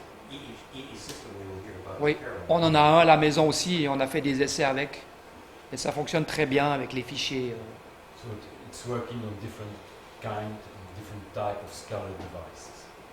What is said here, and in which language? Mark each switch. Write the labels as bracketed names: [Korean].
[English] EE system we will hear about. [French] Oui, on en a un à la maison aussi et on a fait des essais avec. Et ça fonctionne très bien avec les fichiers. [English] So it's working on different kind, different type of scalar devices.